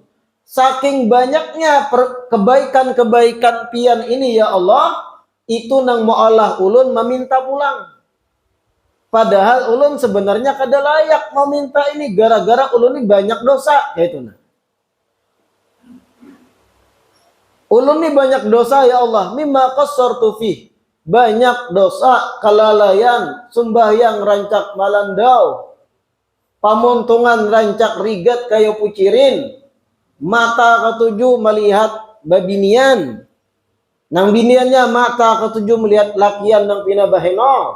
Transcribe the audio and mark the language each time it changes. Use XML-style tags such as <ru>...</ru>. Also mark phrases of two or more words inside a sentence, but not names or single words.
<bjn>Saking banyaknya kebaikan-kebaikan pian ini ya Allah, itu nang maulah ulun meminta pulang. Padahal ulun sebenarnya kada layak meminta ini, gara-gara ulun ini banyak dosa, kayak itu. Ulun ini banyak dosa ya Allah,</bjn> <ar>مما قصرت في,</ar> <bjn>banyak dosa, kelalaian, sembahyang rancak malandau, pamuntungan rancak rigat kayu pucirin, mata ketujuh melihat babinian, Nang biniannya mata ketujuh melihat lakian nang pina baheno.</bjn>